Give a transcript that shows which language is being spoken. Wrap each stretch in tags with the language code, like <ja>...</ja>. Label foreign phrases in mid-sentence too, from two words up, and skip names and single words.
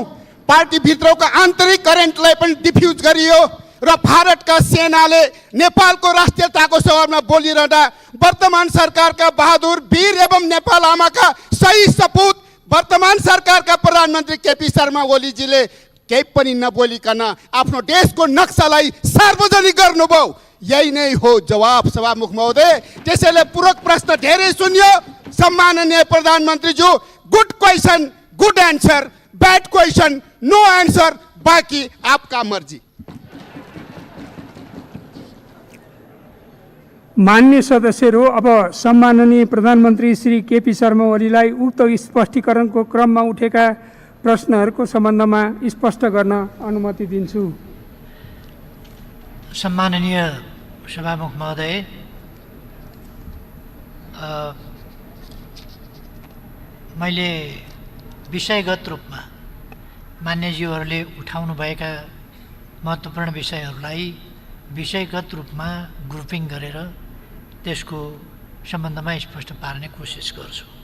<ne>पार्टीभित्रको आन्तरिक करेन्टलाई पनि डिफ्युज गरियो र भारतका सेनाले नेपालको राष्ट्रियताको सवालमा बोलिरहँदा वर्तमान सरकारका बहादुर वीर एवं नेपाल आमाका सही सपूत वर्तमान सरकारका प्रधानमन्त्री केपी शर्मा ओलीजीले केही पनि नबोलिकन आफ्नो देशको नक्सालाई सार्वजनिक गर्नुभयो। यही नै हो जवाब सभामुख महोदय। त्यसैले पूरक प्रश्न धेरै सुनियो। सम्माननीय प्रधानमन्त्रीज्यू,</ne> <en>good question good answer, bad question no answer,</en> <hi>बाकी आपका मर्जी।</hi> <ne>मान्य सदस्यहरू, अब सम्माननीय प्रधानमन्त्री श्री केपी शर्मा ओलीलाई उक्त स्पष्टीकरणको क्रममा उठेका प्रश्नहरूको सम्बन्धमा स्पष्ट गर्न अनुमति दिन्छु। सम्माननीय सभामुख महोदय, मैले विषयगत रूपमा मान्यज्यूहरूले उठाउनुभएका महत्त्वपूर्ण विषयहरूलाई विषयगत रूपमा ग्रुपिङ गरेर त्यसको सम्बन्धमा स्पष्ट पार्ने कोसिस गर्छु।</ne>